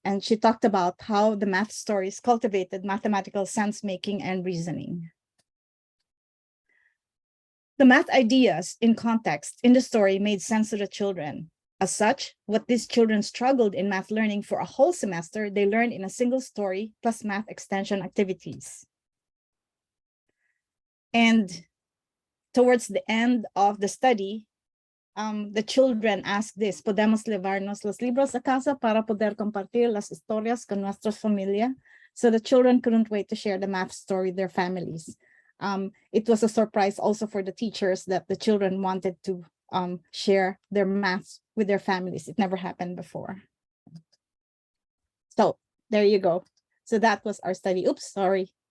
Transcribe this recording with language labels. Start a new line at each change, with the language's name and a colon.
English: And she talked about how the math stories cultivated mathematical sense-making and reasoning. The math ideas in context in the story made sense to the children. As such, what these children struggled in math learning for a whole semester, they learned in a single story plus math extension activities. And towards the end of the study, the children asked this:
Spanish: ¿Podemos llevarnos los libros a casa para poder compartir las historias con nuestras familias?
English: So the children couldn't wait to share the math story with their families. It was a surprise also for the teachers that the children wanted to share their maths with their families. It never happened before. So there you go. So that was our study. Oops, sorry.